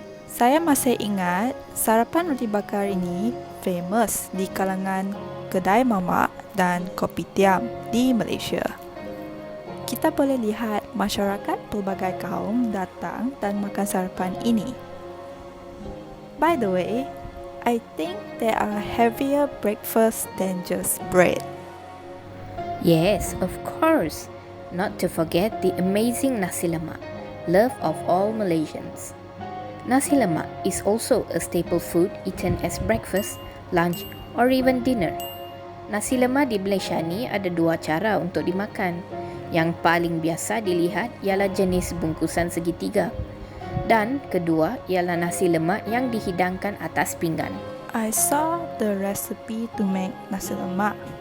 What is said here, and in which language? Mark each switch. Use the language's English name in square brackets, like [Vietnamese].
[Malay] Saya masih ingat sarapan roti bakar ini famous di kalangan kedai mamak dan kopitiam di Malaysia. Kita boleh lihat masyarakat pelbagai kaum datang dan makan sarapan ini. [English] By the way, I think there are heavier breakfasts than just bread. Yes, of course. Not to forget the amazing nasi lemak, love of all Malaysians. Nasi lemak is also a staple food eaten as breakfast, lunch or even dinner. [Malay] Nasi lemak di Malaysia ni ada dua cara untuk dimakan. Yang paling biasa dilihat ialah jenis bungkusan segitiga. Dan kedua ialah nasi lemak yang dihidangkan atas pinggan. [English] I saw the recipe to make nasi lemak.